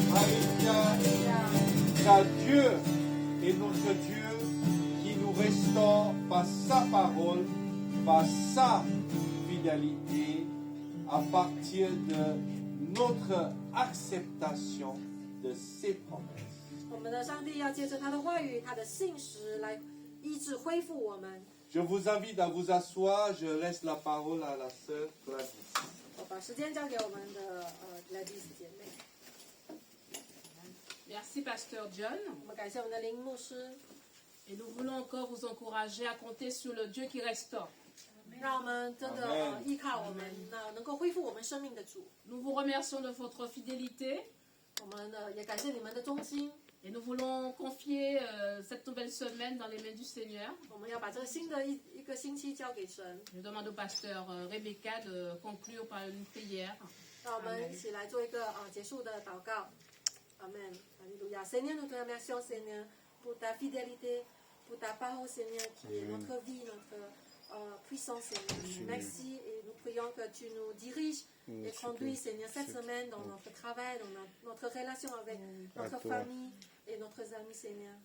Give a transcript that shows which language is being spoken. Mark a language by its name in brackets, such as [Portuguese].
[French] Alléluia. Car Dieu est notre Dieu qui nous restaure par sa parole, par sa fidélité, à partir de notre acceptation de ses promesses. [Chinese] 我们的上帝要借着他的话语、他的信实来医治、恢复我们。 [French] Je vous invite à vous asseoir. Je laisse la parole à la sœur Gladys. [Chinese] 我把时间交给我们的Gladys 姐妹。 [French] Merci, Pasteur John. [Chinese] 我们感谢我们的林牧师， [French] Et nous voulons encore vous encourager à compter sur le Dieu qui restaure. [Chinese] 让我们真的 [French] Amen [Chinese] 依靠我们，那能够恢复我们生命的主。 [French] Nous vous remercions de votre fidélité [Chinese] 我们也感谢你们的忠心。 [French] et nous voulons confier cette nouvelle semaine dans les mains du Seigneur. [Chinese] 我们要把这个新的一个星期交给神。 [French] Je demande au pasteur Rebecca de conclure par une prière. [Chinese] 让我们一起来做一个结束的祷告。 [French] Amen. Alléluia. Seigneur, nous te remercions, Seigneur, pour ta fidélité, pour ta parole, Seigneur, qui est notre vie, notre puissance, Seigneur. Merci et nous prions que tu nous diriges et conduis, Seigneur, cette semaine dans notre travail, dans notre relation avec notre famille et notre amis, Seigneur.